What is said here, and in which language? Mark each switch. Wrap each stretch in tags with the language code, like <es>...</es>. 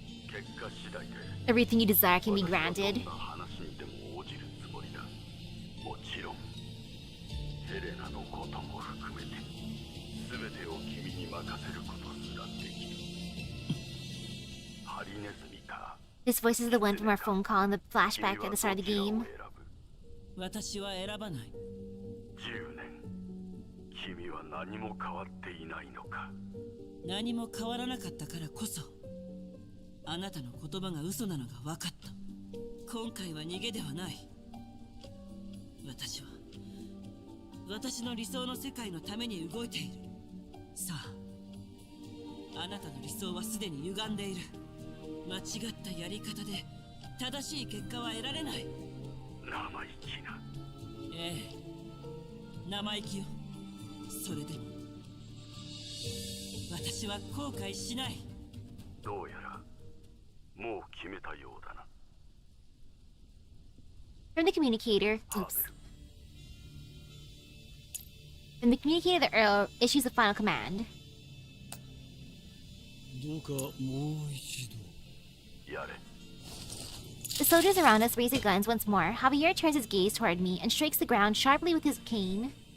<ja>結果次第で</ja> <en>Everything you desire can be granted.</en> <ja>どんな話にでも応じるつもりだ。もちろん、ヘレナのことも含めて、全てを君に任せることすらできる。ハリネズミか。</ja> <en>This voice is the one from our phone call in the flashback at the start of the game.</en> <ja>私は選ばない。 10年、君は何も変わっていないのか。何も変わらなかったからこそ、あなたの言葉が嘘なのが分かった。今回は逃げではない。私は私の理想の世界のために動いている。さあ、あなたの理想はすでに歪んでいる。間違ったやり方で正しい結果は得られない。生意気な。ええ、生意気よ。それでも私は後悔しない。どうやらもう決めたようだな。</ja> <en>From the communicator, oops. From the communicator, the Earl issues a final command.</en> <ja>どうかもう一度。やれ。</ja> <en>The soldiers around us raise their guns once more. Javier turns his gaze toward me and strikes the ground sharply with his cane.</en>